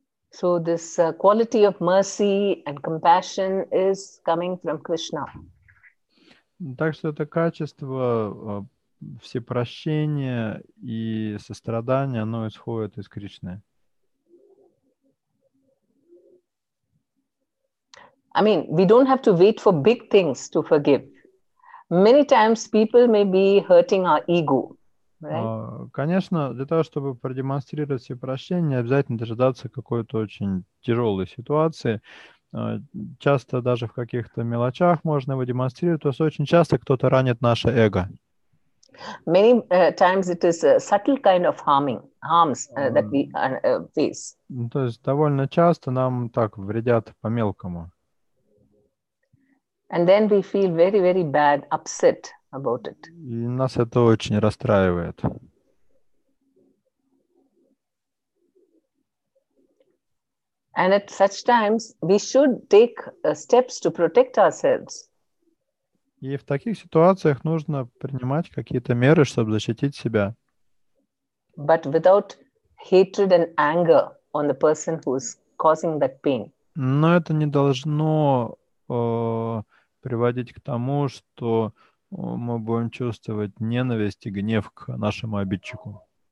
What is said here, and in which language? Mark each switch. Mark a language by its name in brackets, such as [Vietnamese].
[English] So this quality of mercy and compassion is coming from Krishna. [Russian] Так что это качество всепрощения и сострадания, оно исходит из Кришны. [English] We don't have to wait for big things to forgive. Many times people may be hurting our ego. Right? [Russian] Конечно, для того, чтобы продемонстрировать всепрощение, не обязательно дожидаться какой-то очень тяжелой ситуации. Часто даже в каких-то мелочах можно его демонстрировать, то есть очень часто кто-то ранит наше эго. [English] Many times it is a subtle kind of harms that we face. [Russian] То есть довольно часто нам так вредят по-мелкому. [English] And then we feel very, very bad, upset about it. [Russian] И нас это очень расстраивает. [English] And at such times, we should take steps to protect ourselves. [Russian] И в таких ситуациях нужно принимать какие-то меры, чтобы защитить себя. [English] But without hatred and anger on the person who is causing that pain. [Russian] Но это не должно приводить к тому, что мы будем чувствовать ненависть и гнев к нашему обидчику.